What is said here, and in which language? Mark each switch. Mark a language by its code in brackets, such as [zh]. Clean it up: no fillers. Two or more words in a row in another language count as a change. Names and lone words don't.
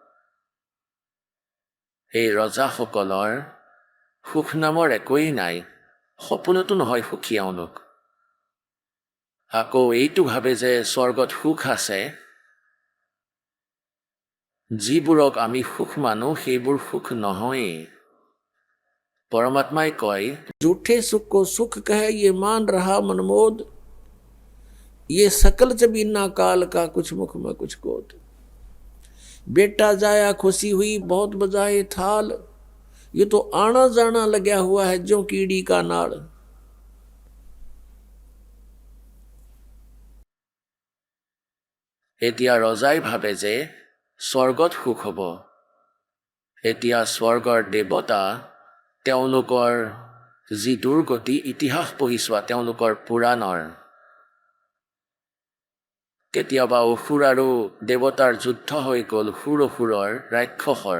[as] এই ৰজাসকলৰ সুখ নামৰ একোৱেই নাই, সপোনতো নহয় সুখী এওঁলোক। আকৌ এইটো ভাবে যে স্বৰ্গত সুখ আছে। যিবোৰক আমি সুখ মানো সেইবোৰ সুখ নহয়েই। [hi] परमात्मा कहे झूठे सुख को सुख कहे ये मान रहा मनमोद, ये सकल जबीना काल का कुछ मुख में कुछ कोद। बेटा जाया खुशी हुई बहुत बजाए थाल, ये तो आना जाना लगा हुआ है जो कीड़ी का नाड़। [as] এতিয়া ৰজাই ভাবে যে স্বৰ্গত সুখ হ'ব। এতিয়া স্বৰ্গৰ দেৱতা তেওঁলোকৰ যি দুৰ্গতি ইতিহাস পঢ়ি চোৱা, তেওঁলোকৰ পুৰাণৰ কেতিয়াবা অসুৰ আৰু দেৱতাৰ যুদ্ধ হৈ গ'ল, সুৰ অসুৰৰ ৰাক্ষসৰ।